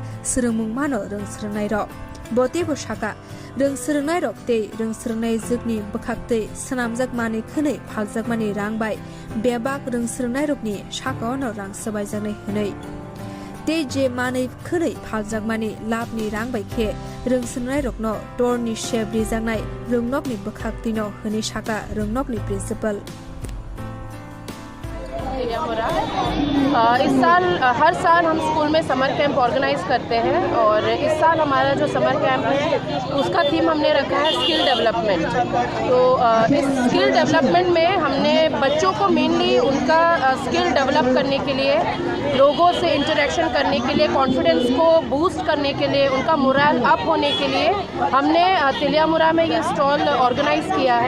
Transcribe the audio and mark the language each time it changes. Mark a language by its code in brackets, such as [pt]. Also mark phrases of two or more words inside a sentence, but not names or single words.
[trp] Srungmung Mano Rung Srungnai Rok Botebo Shaka Rung Srungnai Rok Te Rung Srungnai Zukni Bakhaktei Senamjak Mani Khunei Phaljak Mani Rangbai Bebak Rung Srungnai Rokni Shaka no Rang Sabaijaknai Hunei Te Je Mani Khunei Phaljak Mani Labni Rangbai Khe Rung Srungnai Rokno Torni Sheb Rijaknai Rungnokni Bakhaktino Hunei Shaka Rungnokni Principal [hi] इस साल हर साल हम स्कूल में [en] summer camp organise [hi] करते हैं और इस साल हमारा जो [en] summer camp [hi] है उसका थीम हमने रखा है [en] skill development. [hi] तो इस [en] skill development [hi] में हमने बच्चों को मेनली उनका [en] skill develop [hi] करने के लिए लोगों से इंटरेक्शन करने के लिए कॉन्फिडेंस को बूस्ट करने के लिए उनका [en] moral up [hi] होने के लिए हमने तेलियामुरा में ये [en] stall organise [hi] किया है।